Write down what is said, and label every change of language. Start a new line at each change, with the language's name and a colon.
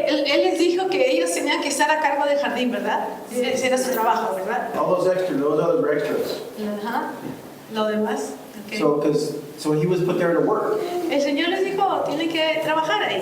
Spanish: él les dijo que ellos tenían que estar a cargo del jardín, ¿verdad? Ese era su trabajo, ¿verdad?
English: All those others were extras.
Spanish: Ajá. Lo demás. Okay.
English: So he was put there to work.
Spanish: El Señor les dijo, tienen que trabajar ahí,